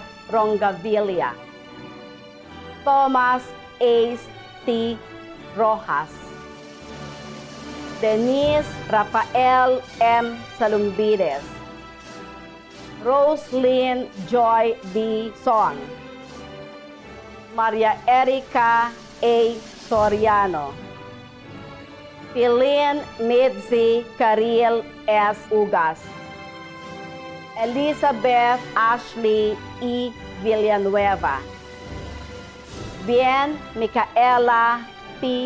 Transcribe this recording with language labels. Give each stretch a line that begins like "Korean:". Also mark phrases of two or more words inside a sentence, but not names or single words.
Filipino: Rongavilla, Thomas A. T. Rojas, Denise Rafael M. Salumbides, Roslyn Joy B. Son, Maria Erica A. Soriano, Pilin Mitzi Karil S. Ugas, Elizabeth Ashley E. Villanueva, Bien Micaela P.